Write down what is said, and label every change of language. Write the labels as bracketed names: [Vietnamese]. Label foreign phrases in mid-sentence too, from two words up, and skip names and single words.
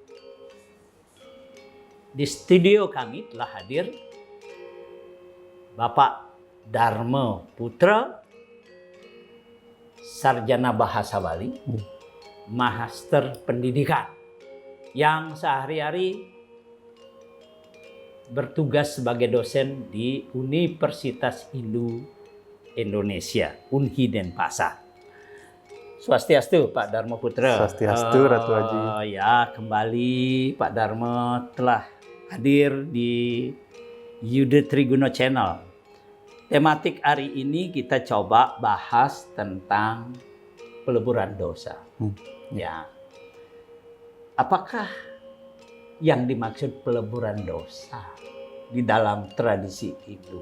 [Indonesian] Di studio kami telah hadir Bapak Dharma Putra, sarjana bahasa Bali, master pendidikan, yang sehari-hari bertugas sebagai dosen di Universitas Hindu Indonesia, Unhi Denpasar. Swastiastu Pak Dharma Putra. Swastiastu Ratu Haji. Ya, kembali Pak Dharma telah hadir di Yuda Triguna Channel. Tematik hari ini kita coba bahas tentang peleburan dosa. Ya. Apakah yang dimaksud peleburan dosa di dalam tradisi Hindu?